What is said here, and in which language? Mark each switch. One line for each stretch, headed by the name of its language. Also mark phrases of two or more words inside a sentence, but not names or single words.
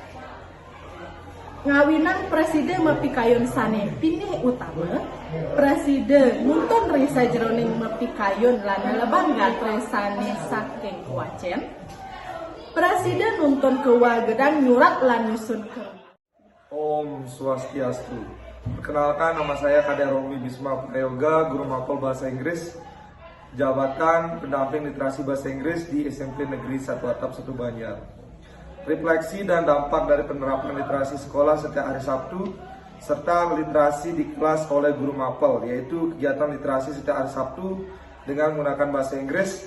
Balinese: ngawinan presiden mepikayun sane pinih utama presiden nuntun risa jeroning mepikayun lan leban gatre sane saking wacen presiden nuntun kewagedan nyurat lan nyusun ke Om Swastiastu.
Indonesian: Perkenalkan, nama saya Kader Romi Bisma Prayoga, Guru Mapel Bahasa Inggris, Jabatan Pendamping Literasi Bahasa Inggris di SMP Negeri 1 Atap 1 Banjar. Refleksi dan dampak dari penerapan literasi sekolah setiap hari Sabtu, serta literasi di kelas oleh Guru Mapel, yaitu kegiatan literasi setiap hari Sabtu dengan menggunakan bahasa Inggris.